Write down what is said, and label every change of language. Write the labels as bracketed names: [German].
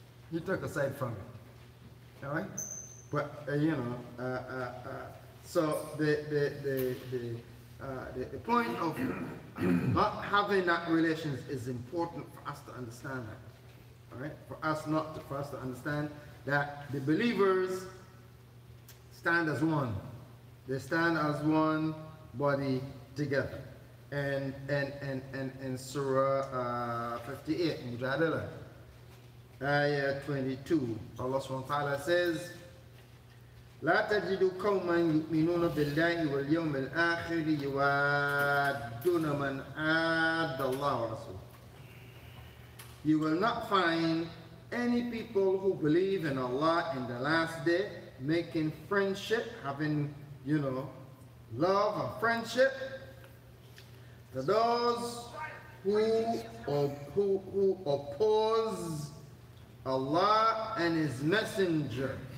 [English] He took a side from it. All right? But, you know, so the point of not having that relations is important for us to understand that. All right? For us to understand that the believers stand as one. They stand as one body together. And Surah 58, Mujadala, Ayah 22, Allah subhanahu wa ta'ala says, [Arabic] لا تجد قوما يؤمنون بالله واليوم الآخر يوادون من عاد الله ورسوله. [English] You will not find any people who believe in Allah in the last day making friendship, having, you know, love and friendship to those who oppose Allah and His Messenger.